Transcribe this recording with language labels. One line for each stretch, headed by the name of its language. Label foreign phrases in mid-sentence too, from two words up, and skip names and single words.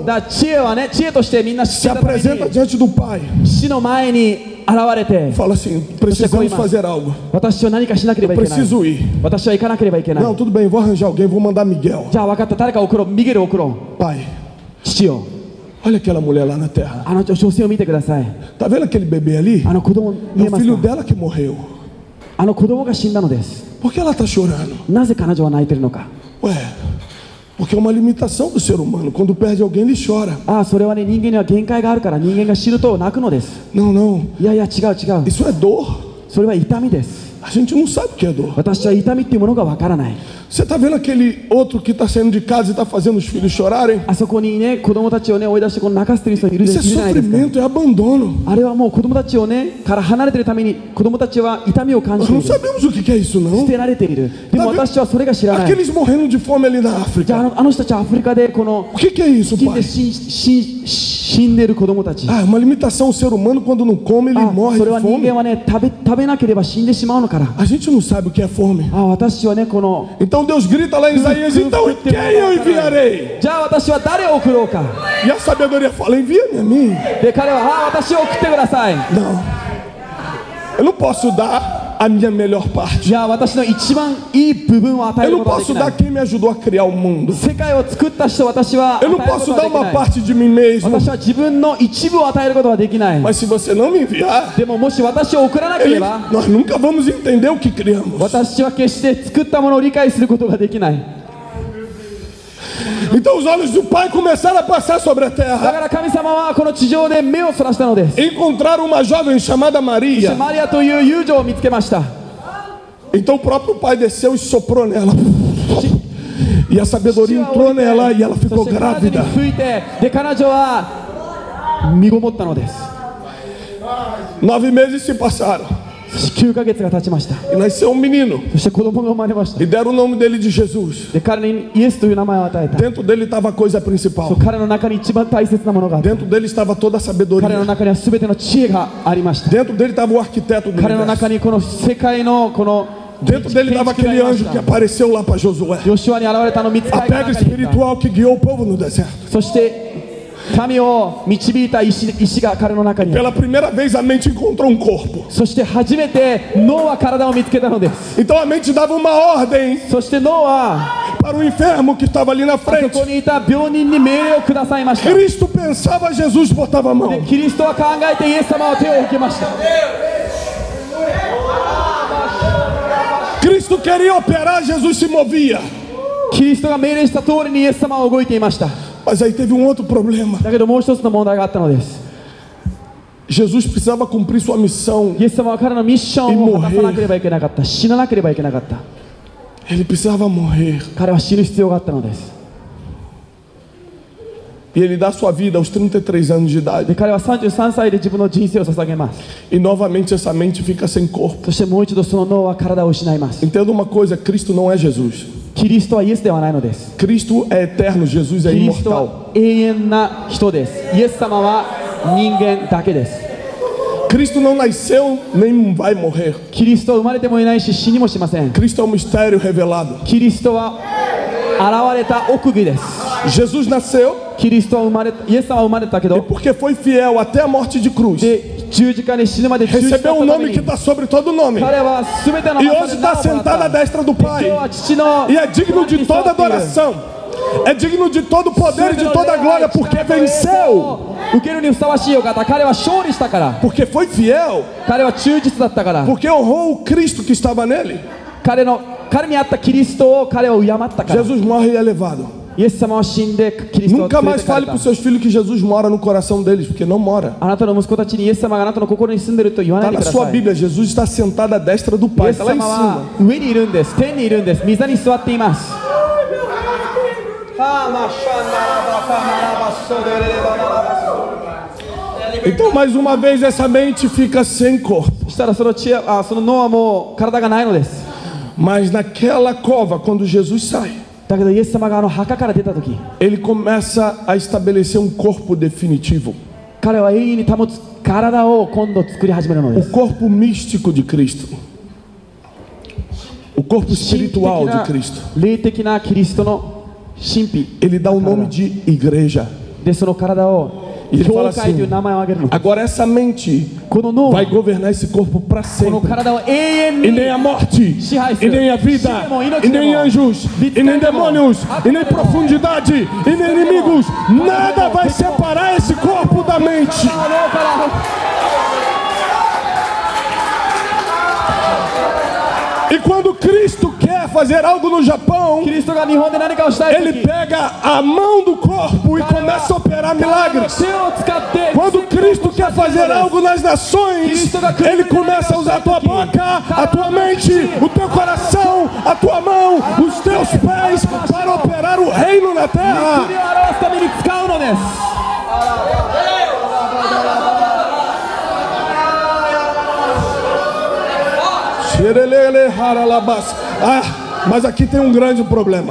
Japanese: だから知恵はね、知恵としてみんな知っ
Portuguese: se
Japanese: てたため
Portuguese: apresenta
Japanese: に
Portuguese: diante do Pai.
Japanese: 死の前に現れて、
Portuguese: Fala assim: precisamos fazer algo.
Japanese: 私は何かしなければいけない。
Portuguese: Preciso ir.
Japanese: 私は行かなければいけない。
Portuguese: Não, tudo bem, vou arranjar alguém, vou mandar Miguel.
Japanese: じゃあ分かった、誰か送ろう、ミゲル送ろう。
Portuguese: Pai,
Japanese: 父よ、
Portuguese: olha aquela mulher lá na terra.
Japanese: あの女性を見てください。
Portuguese: Tá vendo aquele bebê ali?
Japanese: あの子供見
Portuguese: É
Japanese: え
Portuguese: o
Japanese: ます
Portuguese: filho
Japanese: か？
Portuguese: dela que morreu.
Japanese: あの子供が死んだのです。
Portuguese: Por que ela está chorando?
Japanese: なぜ彼女は泣いてるのか。
Portuguese: Ué, porque é uma limitação do ser humano. Quando perde alguém, ele chora.
Japanese: ああ、それはね、人間には限界があるから、人間が死ぬと泣くのです。
Portuguese: Não, não.
Japanese: いやいや、違う違う。
Portuguese: Isso é dor.
Japanese: それは痛みです。
Portuguese: A gente não sabe o que é dor.
Japanese: 私は痛みっていうものがわからない。
Portuguese: Você está vendo aquele outro que está saindo de casa e está fazendo os filhos chorarem?
Japanese: あそこにね、子供たちをね、追い出してこの泣かせてる人いる
Portuguese: Isso é
Japanese: じゃないですか。
Portuguese: sofrimento, é abandono.
Japanese: あれはもう子供たちをね、から離れてるために、子供たちは痛みを感じ
Portuguese: Nós
Japanese: てい
Portuguese: não
Japanese: る。
Portuguese: sabemos o que é isso,
Japanese: 捨
Portuguese: não.
Japanese: てられている。でも私はそれが知らない。
Portuguese: Aqueles morrendo de fome ali na
Japanese: じゃあ
Portuguese: África.
Japanese: あの人たちはアフリカでこの
Portuguese: O que é isso,
Japanese: 飢饉で
Portuguese: pai?
Japanese: 死んでる子供たち。
Portuguese: Ah, é uma limitação. O ser humano, quando não come, ele
Japanese: あ
Portuguese: morre
Japanese: それ
Portuguese: de
Japanese: は人
Portuguese: fome.
Japanese: 間はね、食べなければ死んでしまうのから。
Portuguese: A gente não sabe o que é fome.
Japanese: あ私はね、この
Portuguese: Então Deus grita lá em Isaías: então quem eu enviarei?
Japanese: じゃあ私は誰を送ろうか。
Portuguese: E a sabedoria fala: envia-me a mim.
Japanese: で彼は私を送ってください。
Portuguese: Não, eu não posso dar. a minha melhor parte.
Japanese: いや、私の一番いい部分を与え
Portuguese: Eu
Japanese: る
Portuguese: não
Japanese: ことはで
Portuguese: posso
Japanese: きな
Portuguese: dar
Japanese: い。
Portuguese: quem me ajudou a criar o mundo.
Japanese: 世界を作った人、私は与
Portuguese: Eu
Japanese: え
Portuguese: não
Japanese: るこ
Portuguese: posso
Japanese: とは
Portuguese: dar
Japanese: でき
Portuguese: uma
Japanese: ない。
Portuguese: parte de mim mesmo.
Japanese: 私は自分の一部を与えることはできない。
Portuguese: Mas se você não me enviar,
Japanese: でももし私を送らなければ、
Portuguese: nós nunca vamos entender o que criamos.
Japanese: 私は決して作ったものを理解することができない。
Portuguese: Então os olhos do Pai começaram a passar sobre a
Japanese: だか
Portuguese: terra.
Japanese: ら神様はこの地上で目をそらしたのです。
Portuguese: Encontraram uma jovem chamada Maria.
Japanese: マリアという遊女を見つけました。
Portuguese: Então o próprio Pai desceu e soprou nela. E a sabedoria entrou nela e ela
Japanese: そ
Portuguese: ficou
Japanese: して彼女に
Portuguese: grávida.
Japanese: 吹いて、で彼女は身ごもったのです。
Portuguese: 9 meses se passaram
Japanese: 9 ヶ月が経ちました。
Portuguese: e nasceu um menino.
Japanese: そして子供が生まれました。
Portuguese: E deram o nome dele de Jesus.
Japanese: で彼にイエスという名前を与えた。
Portuguese: Dentro dele estava a coisa
Japanese: そ
Portuguese: principal.
Japanese: う彼の中に一番大切なものがあった。
Portuguese: Dentro dele estava toda a
Japanese: 彼の
Portuguese: sabedoria.
Japanese: 中には全ての知恵がありました。
Portuguese: Dentro dele estava o arquiteto do
Japanese: 彼の
Portuguese: universo.
Japanese: 中にこの世界のこの
Portuguese: Dentro dele estava aquele anjo que apareceu lá para Josué.
Japanese: ヨシュアに現れたの見つか
Portuguese: A
Japanese: りの
Portuguese: pedra
Japanese: 中にいた。
Portuguese: espiritual que guiou o povo no deserto.
Japanese: そして民を導いた石が彼の中にある。
Portuguese: Pela primeira vez a mente encontrou um corpo.
Japanese: そして初めて脳は体を見つけたのです。
Portuguese: Então a mente dava uma ordem
Japanese: そして脳は
Portuguese: para o enfermo que estava ali na
Japanese: そ
Portuguese: frente.
Japanese: こにいた病人に命令をくださいました。
Portuguese: Cristo pensava, Jesus botava a
Japanese: で
Portuguese: mão.
Japanese: キリストは考えてイエス様は手を受けました。
Portuguese: Cristo queria operar, Jesus se movia.
Japanese: キリストが命令した通りにイエス様は動いていました。
Portuguese: Mas aí teve um outro problema.
Japanese: だけどもう一つの問題があったのです。
Portuguese: Jesus precisava cumprir sua missão.
Japanese: イエス様は彼のミッションを果たさなければいけなかった。死ななければいけなかった。
Portuguese: Ele precisava morrer.
Japanese: 彼は死ぬ必要があったのです。
Portuguese: E ele dá sua vida aos 33 anos de
Japanese: で
Portuguese: idade.
Japanese: 彼は33歳で自分の人生を捧げます。
Portuguese: E novamente essa mente fica sem corpo.
Japanese: そしてもう一度その脳は体を失います。
Portuguese: Entenda uma coisa, Cristo não é Jesus.
Japanese: キリストはイエスではないのです。
Portuguese: Cristo é eterno, Jesus é
Japanese: キリスト
Portuguese: imortal.
Japanese: は永遠な人です。イエス様は人間だけです。
Portuguese: Cristo não nasceu nem vai morrer.
Japanese: キリストは生まれてもいないし死にもしません。
Portuguese: Cristo é um mistério revelado.
Japanese: キリストは現れた奥義です。
Portuguese: Jesus nasceu
Japanese: キリストはイエス様は生まれたけ
Portuguese: e
Japanese: ど、
Portuguese: porque foi fiel até a morte de cruz,
Japanese: で十字架で死ぬまで忠実だった
Portuguese: recebeu um
Japanese: ため
Portuguese: nome que
Japanese: に、
Portuguese: está sobre todo nome.
Japanese: 彼は全ての
Portuguese: E
Japanese: 中
Portuguese: hoje
Japanese: で名
Portuguese: está
Japanese: をもらった
Portuguese: sentado à destra do
Japanese: 今日
Portuguese: Pai.
Japanese: は父の
Portuguese: E é digno de toda adoração. É digno de todo poder e de toda glória, porque venceu.
Japanese: 受けるにふさわしいお方、彼は勝利したから、
Portuguese: Porque foi fiel.
Japanese: 彼は忠実だったから、
Portuguese: Porque honrou o Cristo que estava nele.
Japanese: 彼にあったキリストを彼は敬ったから。
Portuguese: Jesus morre e é levado.
Japanese: イエス様は死んでキリストを
Portuguese: Nunca
Japanese: 連れ
Portuguese: mais
Japanese: てか
Portuguese: fale
Japanese: れ
Portuguese: para
Japanese: た
Portuguese: os。seus filhos que Jesus mora no coração deles, porque não mora.
Japanese: あなたの息子たちにイエス様があなたの心に住んでいると言わな
Portuguese: Está
Japanese: いで
Portuguese: na
Japanese: くだ
Portuguese: sua
Japanese: さい。
Portuguese: Bíblia, Jesus está sentado à destra do
Japanese: イ
Portuguese: Pai.
Japanese: エ
Portuguese: Está
Japanese: ス
Portuguese: lá em
Japanese: 様
Portuguese: cima.
Japanese: は上にいるんです。天にいるんです。御座に座っています。
Portuguese: Então, mais uma vez, essa mente fica sem corpo.
Japanese: そしたらその脳はもう体がないのです。
Portuguese: Mas naquela cova, quando Jesus sai,
Japanese: だけどイエス様が墓から出た時、
Portuguese: ele começa a estabelecer um corpo definitivo.
Japanese: 彼は永遠に保つ体を今度作り始めるので
Portuguese: O
Japanese: す。
Portuguese: corpo místico de Cristo. O corpo
Japanese: 神秘的
Portuguese: espiritual de
Japanese: な
Portuguese: Cristo.
Japanese: 霊的なキリストの神秘
Portuguese: Ele dá o nome de igreja.
Japanese: で、その体を
Portuguese: E ele
Japanese: 教
Portuguese: fala
Japanese: 会という
Portuguese: assim:
Japanese: 名前を挙げるの。
Portuguese: agora essa mente
Japanese: この脳
Portuguese: vai
Japanese: は
Portuguese: governar esse corpo para
Japanese: この
Portuguese: sempre.
Japanese: 体を永遠
Portuguese: E
Japanese: に
Portuguese: nem a morte, e nem a vida, e nem anjos, e nem demônios, e nem profundidade, e nem inimigos, nada vai separar esse corpo da mente. E quando Cristo quer fazer algo no Japão,
Japanese: キリストが日本で何かをしたい
Portuguese: ele
Japanese: 時、
Portuguese: pega a mão do corpo e começa a operar milagres.
Japanese: 手を使って
Portuguese: Quando Cristo quer fazer algo nas nações, Ele começa a usar a tua boca, a tua mente, o teu coração, a tua mão, os teus pés para operar o reino na
Japanese: 国を
Portuguese: terra.
Japanese: 表すために使うのです。
Portuguese: Ah, mas aqui tem um grande problema.